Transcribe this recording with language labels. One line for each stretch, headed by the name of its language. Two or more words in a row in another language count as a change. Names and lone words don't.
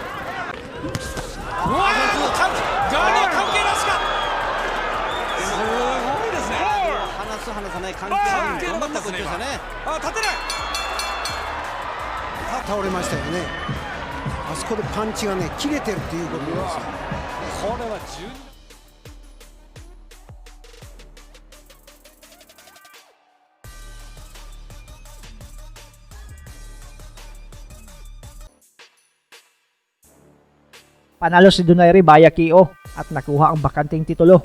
Japanese: うわガードは関係なしか。すごいですね。離す離さない関係なし。頑張ったことでしたね。立てない。倒れましたよね。あそこでパンチがね切れてるっていうことですよ。これは12。
Filipino: Panalo si Donaire via KO at nakuha ang bakanting titulo.